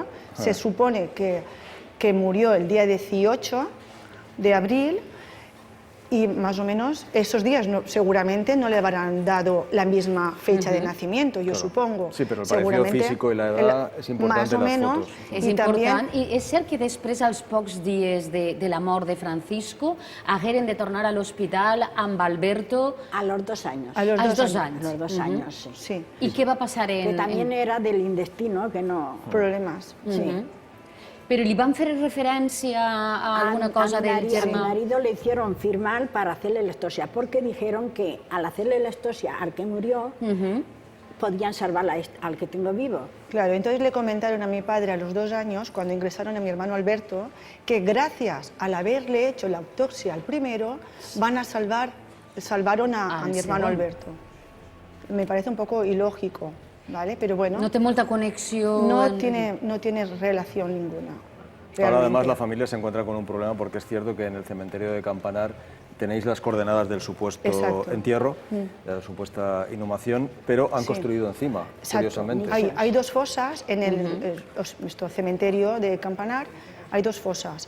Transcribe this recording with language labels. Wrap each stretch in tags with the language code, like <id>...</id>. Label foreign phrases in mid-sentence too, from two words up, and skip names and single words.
<es>Se supone que murió el día 18 de abril y más o menos esos días seguramente no le habrán dado la misma fecha de nacimiento, yo supongo. Sí, pero el parecido Seguramente físico y la edad es importante más o en las menos. fotos.</es> <ca>És</ca> <es>Y</es> <ca>important.</ca> <es>también</es> <ca>I és cert que després, als pocs dies de la mort de Francisco, hagueren de tornar a l'hospital amb Alberto</ca> <es>A los 2 años. a los</es> <ca>als 2</ca> <es>A</es> <ca>anys.</ca> <es>los 2 años, sí. sí,</es> <ca>I què va passar</ca> <es>Que también era del intestino, que no... problemas. Sí.</es> <ca>Però li van fer referència a alguna cosa del</ca> <es>A mi</es> <ca>germà?</ca> <es>marido le hicieron firmar para hacerle la estosia, porque dijeron que al hacerle la estosia al que murió, podían salvar al que tengo vivo. Claro, entonces le comentaron a mi padre a los 2 años, cuando ingresaron a mi hermano Alberto, que gracias al haberle hecho la autopsia al primero, salvaron a Al mi hermano segundo. Alberto. Me parece un poco ilógico, ¿vale? Pero bueno,</es> <ca>No té molta connexió...</ca> <es>no tiene relación ninguna. Ahora además realmente. la familia se encuentra con un problema porque es cierto que en el cementerio de Campanar tenéis las coordenadas del supuesto Exacto. entierro, de la supuesta inhumación, pero han Sí. construido encima, Exacto. curiosamente. Hay 2 fosas en nuestro cementerio de Campanar, hay 2 fosas.</es>